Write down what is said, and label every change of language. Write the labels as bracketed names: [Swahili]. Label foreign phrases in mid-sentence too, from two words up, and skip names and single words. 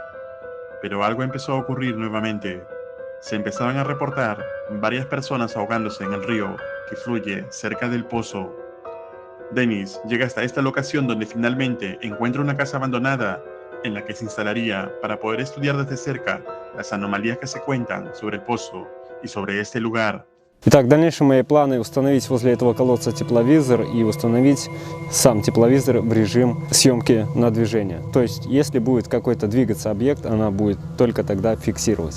[Spanish] Pero algo empezó a ocurrir nuevamente. Se empezaron a reportar varias personas ahogándose en el río que fluye cerca del pozo. Dennis llega hasta esta locación donde finalmente encuentra una casa abandonada en la que se instalaría para poder estudiar desde cerca las anomalías que se cuentan sobre el pozo y sobre este lugar. [Russian] Итак, дальнейшие мои планы установить возле этого колодца тепловизор и установить сам тепловизор в режим съемки на движение. То есть, если будет какой-то двигаться объект, она будет только тогда фиксировать.